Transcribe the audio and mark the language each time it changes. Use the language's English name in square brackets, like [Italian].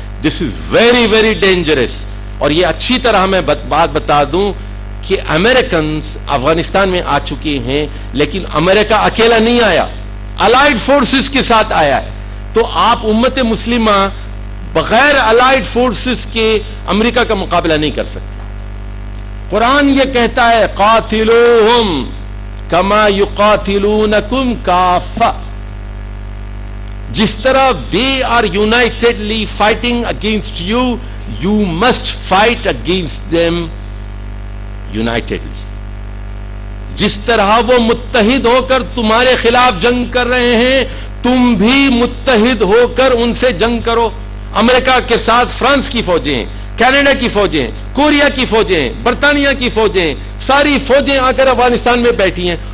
[English] This is very very dangerous. [Urdu] اور یہ اچھی طرح میں بات بتا دوں کہ امریکنز افغانستان میں آ چکے ہیں, لیکن امریکہ اکیلا نہیں آیا, الائیڈ فورسز کے ساتھ آیا ہے. تو آپ امت مسلمہ بغیر الائیڈ فورسز کے امریکہ کا مقابلہ نہیں کر سکتے. قرآن یہ کہتا ہے [Arabic] قاتلوہم کما یقاتلونکم کافہ. [Urdu] جس طرح [English] they are unitedly fighting against you, you must fight against them unitedly. [Urdu] جس طرح وہ متحد ہو کر تمہارے خلاف جنگ کر رہے ہیں تم بھی متحد ہو کر ان سے جنگ کرو. امریکہ کے ساتھ فرانس کی فوجیں, کینیڈا کی فوجیں, کوریا کی فوجیں, برطانیہ کی فوجیں, ساری فوجیں آ کر افغانستان میں بیٹھی ہیں.